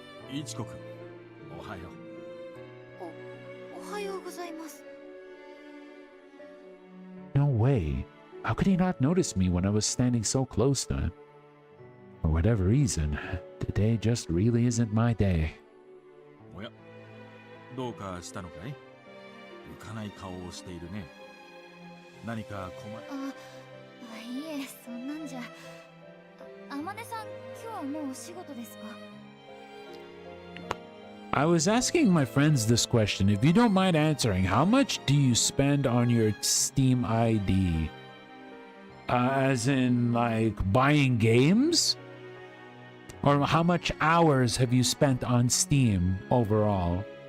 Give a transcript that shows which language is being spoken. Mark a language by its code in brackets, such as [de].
[ja] Ichiko-kun, ohayo. Ohayou gozaimasu. [en] No way. How could he not notice me when I was standing so close to him? For whatever reason, today just really isn't my day. [ja] おや、どうかしたのかい？浮かない顔をしているね。何か困り… いえ、そんなんじゃ。 Amane-san、今日はもうお仕事ですか？ [en] I was asking my friends this question. If you don't mind answering, how much do you spend on your Steam ID? As in, like, buying games? Or how much hours have you spent on Steam overall?